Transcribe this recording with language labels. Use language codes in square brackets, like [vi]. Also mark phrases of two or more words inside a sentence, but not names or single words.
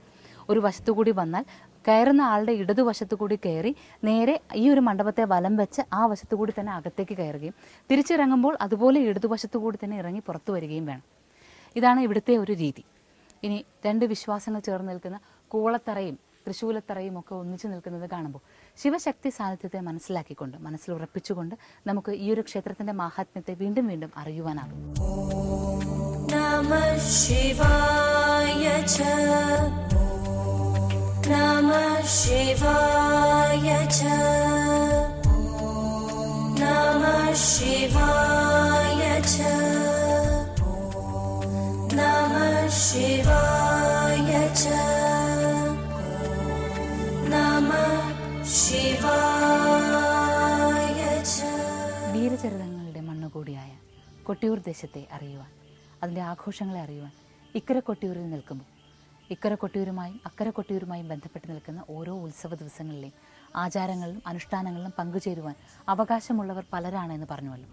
[ml] ഒരു വശത്തുകൂടി വന്നാൽ കയറുന്ന ആളുടെ ഇടതുവശത്തുകൂടി കയറി നേരെ ഈ ഒരു മണ്ഡപത്തെ വലം വെച്ച് ആ വശത്തുകൂടി തന്നെ അകത്തേക്ക് കയറുകയും തിരിച്ചിറങ്ങുമ്പോൾ അതുപോലെ ഇടതുവശത്തുകൂടി തന്നെ ഇറങ്ങി പുറത്തു വരികയും വേണം. ഇതാണ് ഇവിടുത്തെ ഒരു രീതി. ഇനി 2 വിശ്വാസങ്ങൾ ചേർന്ന് നിൽക്കുന്ന കൂവളത്തറയും തൃശൂലത്തറയും ഒക്കെ ഒന്നിച്ചു നിൽക്കുന്നത് കാണുമ്പോൾ ശിവശക്തി സാന്നിധ്യത്തെ മനസ്സിലാക്കിക്കൊണ്ട്, മനസ്സിൽ ഉറപ്പിച്ചുകൊണ്ട് നമുക്ക് ഈ ഒരു ക്ഷേത്രത്തിന്റെ മാഹാത്മ്യത്തെ വീണ്ടും വീണ്ടും അറിയുവാനാകും. [sa] नमः शिवाय च नमः शिवाय च नमः शिवाय च नमः शिवाय च नमः शिवाय च. [ml] വീരചരിതങ്ങളുടെ മണ്ണുകൂടിയായ കൊട്ടിയൂർ ദേശത്തെ അറിയുവാൻ, അതിൻ്റെ ആഘോഷങ്ങളെ അറിയുവാൻ ഇക്കരെ കൊട്ടിയൂരിൽ നിൽക്കുമ്പോൾ ഇക്കരെ കൊട്ടിയൂരുമായും അക്കരെ കൊട്ടിയൂരുമായും ബന്ധപ്പെട്ട് നിൽക്കുന്ന ഓരോ ഉത്സവ ദിവസങ്ങളിലെയും ആചാരങ്ങളിലും അനുഷ്ഠാനങ്ങളിലും പങ്കുചേരുവാൻ അവകാശമുള്ളവർ പലരാണെന്ന് പറഞ്ഞുവല്ലോ.